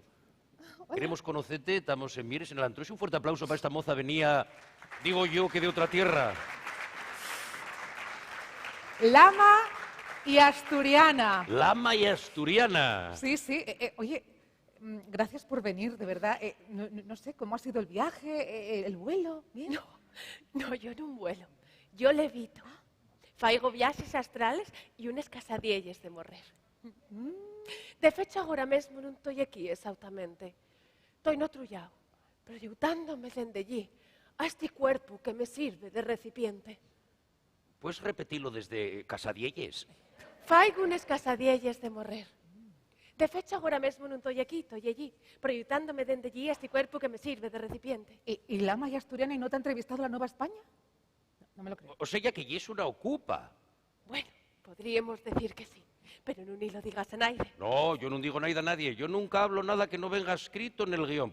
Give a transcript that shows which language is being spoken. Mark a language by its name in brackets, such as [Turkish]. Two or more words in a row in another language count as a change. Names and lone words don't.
[Spanish] Queremos conocerte, estamos en Mieres, en el Antro. Es un fuerte aplauso para esta moza, venía, digo yo, que de otra tierra. Lama y asturiana. Lama y asturiana. Sí, sí. Oye, gracias por venir, de verdad. No sé, ¿cómo ha sido el viaje, el vuelo? ¿Bien? No, yo no vuelo. Yo levito. [Galician] Faigo viaxes astrales e unes casadielles de morrer. De fecho, agora mesmo non estou aquí exactamente. Estou no trullao, proyectándome dende allí [Spanish] a este cuerpo que me sirve de recipiente. ¿Puedes repetirlo desde Casadielles? [Galician] Faigo unes casadielles de morrer. De fecho, agora mesmo non estou aquí, estou allí, proyectándome dende allí [Spanish] a este cuerpo que me sirve de recipiente. ¿Y Lama y asturiana y no te ha entrevistado la Nueva España? No me lo creo. O sea, que ella es una ocupa. Bueno, podríamos decir que sí, pero no ni lo digas a nadie. No, yo no digo nada a nadie. Yo nunca hablo nada que no venga escrito en el guión.